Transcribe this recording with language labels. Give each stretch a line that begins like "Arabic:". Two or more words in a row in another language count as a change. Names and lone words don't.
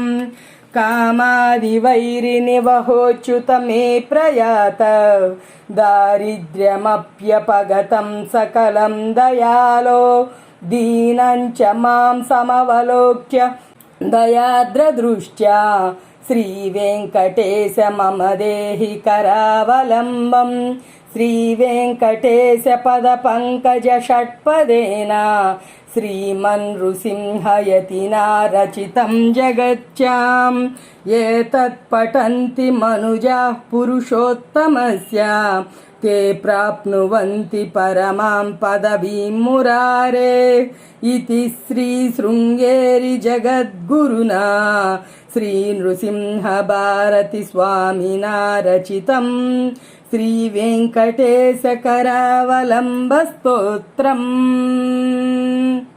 Sanskrit: కామాది వైరినివహోచ్యుత మే ప్రయాత దారిద్ర్యమప్యపగతం సకలం దయాలో దీనంచ మాం సమవలోక్య దయాద్రదృష్ట్యా శ్రీ వెంకటేశ మమ దేహి కరావలంబం. శ్రీ వెంకటేశ పద పంకజ షట్పదేన శ్రీమన్నృసింహయతినా రచితం జగత్యాం ఏతత్ పఠంతి మనుజాః పురుషోత్తమస్య ते प्राप्नुवन्ति परमां पदवीं मुरारे इति श्रीशृङ्गेरि जगद्गुरुना श्रीनृसिंहभारती स्वामिना रचितं శ్రీవేంకటేశకరావలంబ స్తోత్రం.